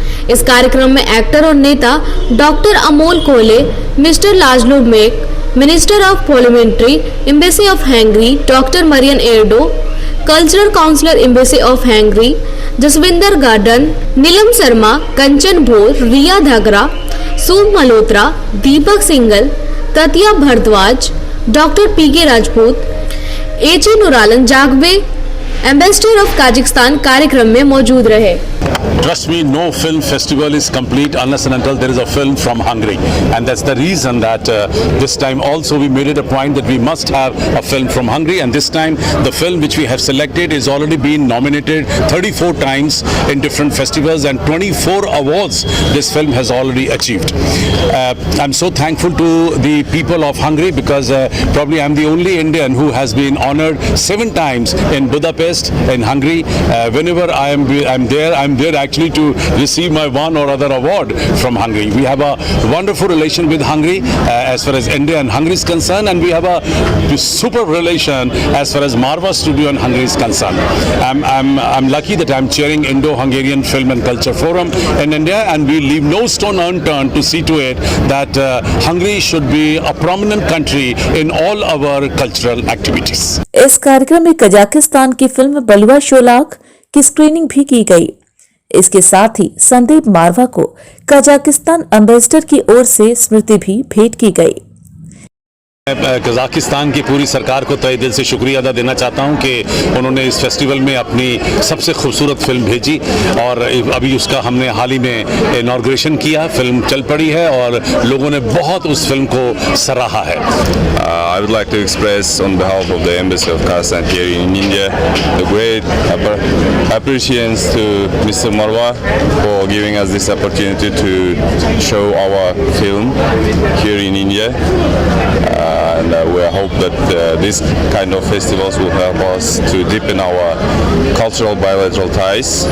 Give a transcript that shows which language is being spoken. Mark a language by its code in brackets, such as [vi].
[hi] इस कार्यक्रम में एक्टर और नेता doctor Amol Kolhe, mister लाजलो make, minister of parliamentary embassy of Hungary doctor Marion एर्डो, cultural counsellor embassy of Hungary Jaswinder garden, Neelam Sharma, कंचन भोर, रिया धागरा, सोम मल्होत्रा, दीपक single, ततिया Bhardwaj, doctor PK Rajput, एचे नुरालन जागवे, ambassador of Kazakhstan कार्यक्रम में मौजूद रहे। [en] Trust me, no film festival is complete unless and until there is a film from Hungary, and that's the reason that this time also we made it a point that we must have a film from Hungary, and this time the film which we have selected is already been nominated 34 times in different festivals and 24 awards this film has already achieved. I'm so thankful to the people of Hungary because probably I'm the only Indian who has been honored 7 times in Budapest in Hungary. Whenever I'm there actually to receive my one or other award from Hungary. We have a wonderful relation with Hungary as far as India and Hungary is concerned, and we have a super relation as far as Marva Studio and Hungary is concerned. I'm lucky that I'm chairing Indo-Hungarian Film and Culture Forum in India, and we leave no stone unturned to see to it that Hungary should be a prominent country in all our cultural activities. [hi] इस कार्यक्रम में Kazakhstan की film बलुआ शोलाक की screening भी की गई। इसके साथ ही संदीप मारवा को कजाकिस्तान एम्बेसडर की ओर से स्मृति भी भेंट की गई। कजाकिस्तान की पूरी सरकार को तहे दिल से शुक्रिया अदा देना चाहता हूं कि उन्होंने इस फेस्टिवल में अपनी सबसे खूबसूरत फिल्म भेजी और अभी उसका हमने हाल ही में इनॉग्रेशन किया। फिल्म चल पड़ी है और लोगों ने बहुत उस फिल्म को सराहा है। [en] I would like to express on behalf of the Embassy of Kazakhstan here in India the great appreciation to Mr. Marwa for giving us this opportunity to show our film here in India. And we hope that this kind of festivals will help us to deepen our cultural bilateral ties.